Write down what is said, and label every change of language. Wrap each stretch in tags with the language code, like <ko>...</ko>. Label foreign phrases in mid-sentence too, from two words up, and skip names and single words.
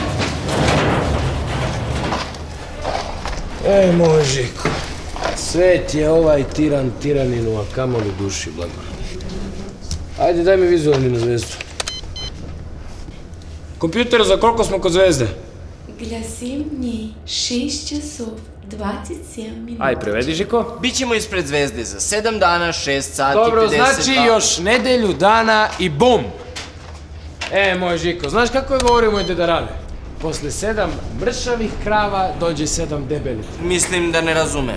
<sr>Moj Žiko, svet je ovaj tiran tiraninu, a kamoli duši blago. Ajde, daj mi vizualni na zvezdu. Kompjuter, za koliko smo kod zvezde?</sr> <ru>Гласим мне 6 часов 27 минут.</ru> <sr>Aj, prevedi, Žiko. Bićemo ispred zvezde za 7 dana, 6 sati, Dobro, 52... znači još nedelju dana i bum! Moj Žiko, znaš kako je govorio moj deda Rade? Posle 7 mršavih krava dođe 7 debelih. Mislim da ne razumem.</sr>